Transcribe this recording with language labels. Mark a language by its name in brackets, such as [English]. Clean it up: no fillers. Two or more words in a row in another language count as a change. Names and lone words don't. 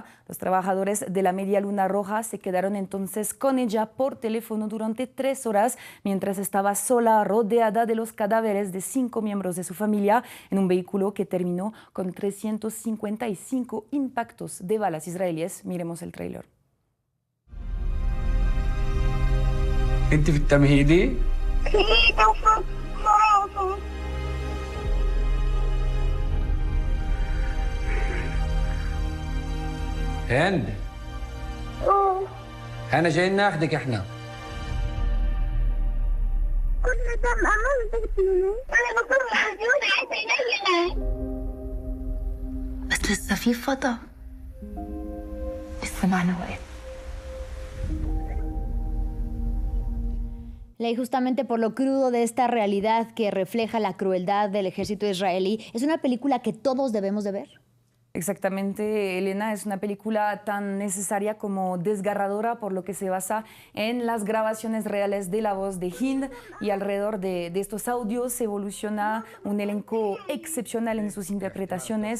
[Spanish] Los trabajadores de la Media Luna Roja se quedaron entonces con ella por teléfono durante 3 horas, mientras mientras estaba sola, rodeada de los cadáveres de 5 miembros de su familia en un vehículo que terminó con 355 impactos de balas israelíes. Miremos el tráiler. [Arabic] انت في التمهيدي؟ هند احنا جايين ناخدك احنا كل ده عملت انا بكون محزونه عايزه ينيل بس لسه في فضا لسه معنا وقت. [Spanish] Ley, justamente por lo crudo de esta realidad que refleja la crueldad del ejército israelí, ¿es una película que todos debemos de ver? Exactamente, Elena, es una película tan necesaria como desgarradora por lo que se basa en las grabaciones reales de la voz de Hind y alrededor de estos audios evoluciona un elenco excepcional en sus interpretaciones.